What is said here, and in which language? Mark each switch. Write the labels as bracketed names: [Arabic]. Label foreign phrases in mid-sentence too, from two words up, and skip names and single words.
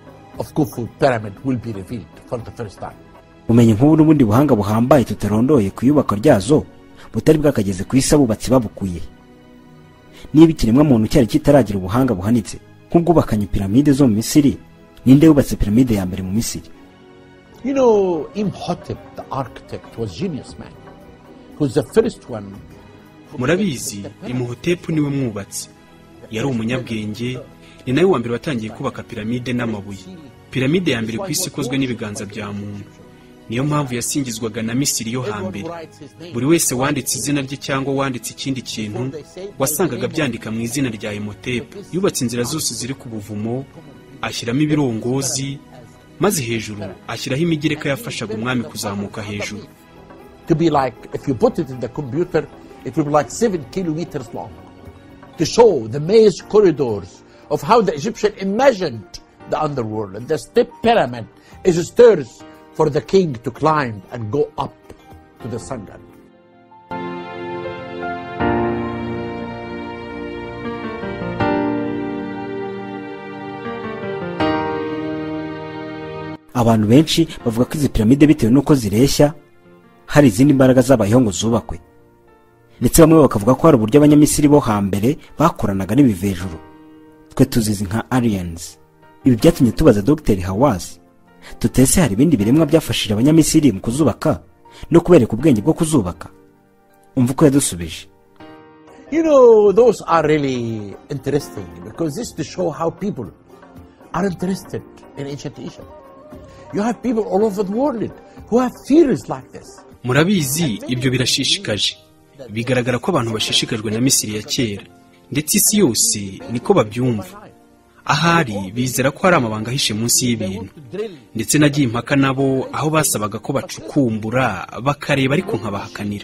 [Kinyarwanda] Umenye nk'ubu n'ubundi buhanga buhambaye tutarondoye ku iyubakwa ryazo butari bwakageze ku isi abubatsi babukuye. Niba ikiremwa muntu cyari kitaragira ubuhanga buhanitse nk'ubwubakanye piramide zo mu Misiri, ninde yubatse piramide ya mbere mu Misiri? [English] You know, Imhotep the architect was genius man. He was the first one. [Kinyarwanda] Murabizi Imhotep niwe mwubatsi. yari umunyabwenge, ni nawe wa mbere watangiye kubaka piramide n'amabuye. Piramide ya mbere ku isi ikozwe n'ibiganza bya muntu, niyo mpamvu yasingizwaga na Misiri yo hambere. Buri wese wanditse izina rye cyangwa wanditse ikindi kintu wasangaga byandika mu izina rya Imhotep. Yubatse inzira zose ziri ku buvumo, ashyiramo ibirongozi, maze hejuru ashyiraho imigereka yafashaga umwami kuzamuka hejuru. [English] To be like, if you put it in the computer, it will be like 7 kilometers long, to show the maze corridors of how the Egyptian imagined the underworld. And the step pyramid is stairs for the king to climb and go up to the sun god. [Kinyarwanda] Abantu benshi bavuga ko izi piramide bitewe nuko zireshya hari izindi mbaraga zabayeho ngo zubakwe, ndetse bamwe bakavuga ko hari uburyo abanyamisiri bo hambere bakoranaga n'ibivejuru, twe tuzizi nka aliens. Ibi byatumye tubaza Dr. Hawass tutese hari ibindi biremwa byafashije abanyamisiri mu kuzubaka no kubereka ubwenge bwo kuzubaka. Umva uko yadusubije. [English] You know, those are really interesting because this to show how people are interested in ancient Egypt. You have people all over the world who have theories like this. [Kinyarwanda] Murabizi, ibyo birashishikaje. Bigaragara ko abantu bashishikajwe na Misiri ya kera, ndetse isi yose niko babyumva. Ahari bizera ko hari amabanga ahishe munsi y'ibintu, ndetse nagiye impaka nabo aho basabaga ko bacukumbura bakareba ariko nkabahakanira.